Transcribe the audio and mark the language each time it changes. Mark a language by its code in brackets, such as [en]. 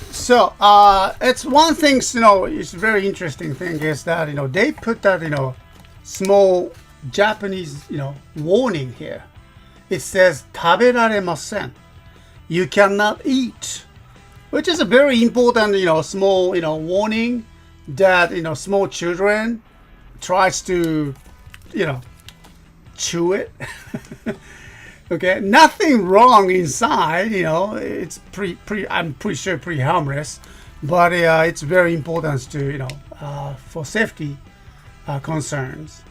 [en] So it's one thing, it's a very interesting thing is that, they put that, small Japanese, warning here. [ja] It says, 食べられません. [en] You cannot eat. Which is a very important, small, warning that, small children tries to, chew it. Okay, nothing wrong inside, it's I'm pretty sure pretty harmless, but it's very important to, for safety concerns.